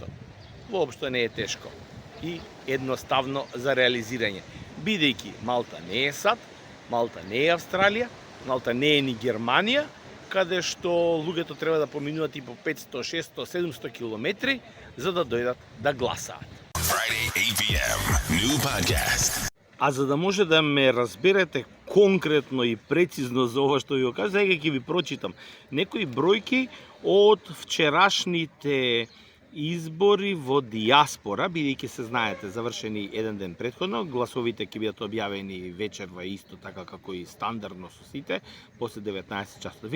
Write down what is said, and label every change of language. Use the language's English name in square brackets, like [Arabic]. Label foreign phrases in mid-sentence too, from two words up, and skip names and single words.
[Macedonian] Воопшто не е тешко и едноставно за реализирање. Бидејќи Малта не е САД, Малта не е Австралија, Малта не е ни Германија, каде што луѓето треба да поминуваат и по 500, 600, 700 километри за да дојдат да гласаат. [English] Friday, 8 p.m. New podcast. [Macedonian] А за да може да ме разберете конкретно и прецизно за ова што ви го кажа, сега ќе ви прочитам некои бројки од вчерашните избори во диаспора, бидејќи се знаете, завршени еден ден претходно, гласовите ќе бидат објавени вечерва исто така како и стандардно со сите, после 19 часот.